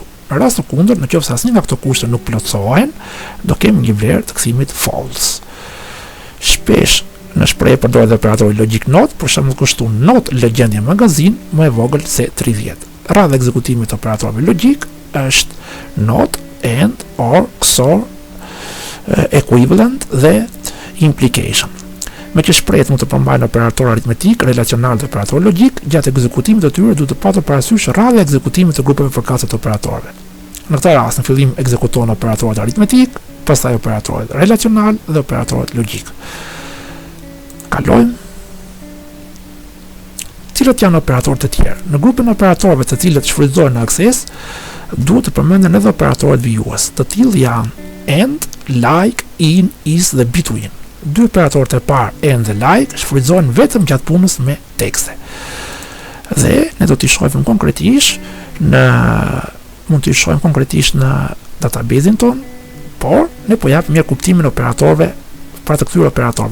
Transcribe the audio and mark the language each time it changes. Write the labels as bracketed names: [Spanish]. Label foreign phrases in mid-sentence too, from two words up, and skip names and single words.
[Albanian] Në rast të kundërt, në qoftë se asnjë nga këto kushte nuk plotësohen, do kemi një vlerë të kthimit false. Shpesh në shprehje përdoret operatori logjik not, për shembull kështu: not l gjendje magazin më e vogël se 30. Radha e ekzekutimit të operatorëve logjik është not, and, or, XOR, equivalent dhe implication. Me që shprehjet mund të përmbajnë operator aritmetik, relacional dhe operator logjik, gjatë ekzekutimit të tyre duhet të patur parasysh radha e ekzekutimit të grupeve përkatëse të operatorëve. Në këtë rast, në fillim ekzekutohen operatorët aritmetik, pastaj operatorët relacional dhe operatorët logjik. Kalojmë. Cilat janë operatorët e tjerë? Në grupin e operatorëve të cilët shfrytëzohen në akses, duhet të përmenden edhe operatorët vijues. Të tillë janë and, like, in, is dhe between. Dy operatorët e parë and dhe like shfrytëzohen vetëm gjatë punës me tekste. Dhe ne do t'i shohim konkretisht në databazin ton, por ne po japim mirë kuptimin e operatorëve pra të këtyre operatorëve.